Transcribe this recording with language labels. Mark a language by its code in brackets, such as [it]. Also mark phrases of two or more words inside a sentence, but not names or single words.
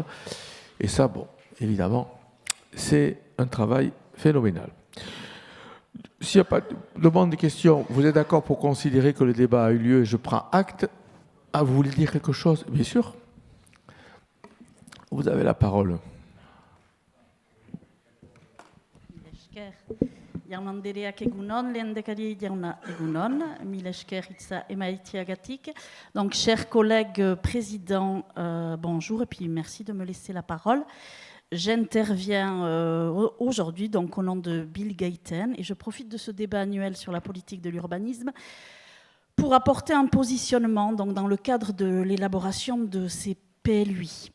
[fr] Et ça, bon, évidemment, c'est un travail phénoménal. S'il n'y a pas de demande de questions, vous êtes d'accord pour considérer que le débat a eu lieu et je prends acte. Ah, vous voulez dire quelque chose? Bien sûr. Vous avez la parole. [eu] Jaun Andereak egunon, lehendakari jauna egunon, mil esker hitza emaitiagatik. [fr] Donc, chers collègues présidents, bonjour et puis merci de me laisser la parole. J'interviens aujourd'hui donc au nom de Bill Gayten et je profite de ce débat annuel sur la politique de l'urbanisme pour apporter un positionnement donc, dans le cadre de l'élaboration de ces PLUI.